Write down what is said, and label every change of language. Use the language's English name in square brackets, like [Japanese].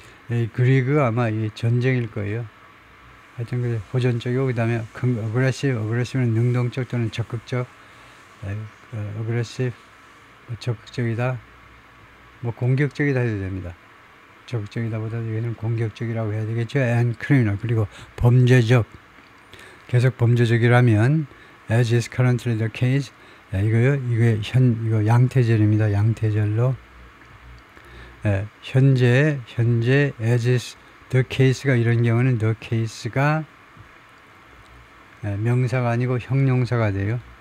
[Korean] 이 그리그가 아마 이 전쟁일 거예요. 하여튼 그 호전적이고 그 다음에 aggressive는 능동적 또는 적극적, aggressive 적극적이다, 뭐 공격적이다 해도 됩니다. 적극적이다보다 여기는 공격적이라고 해야 되겠죠. [English] and criminal [Korean] 그리고 범죄적 계속 범죄적이라면 [English] as is currently the case [Korean] 이거 양태절입니다. 양태절로 현재 as is the case가 이런 경우는 the case가 명사가 아니고 형용사가 돼요.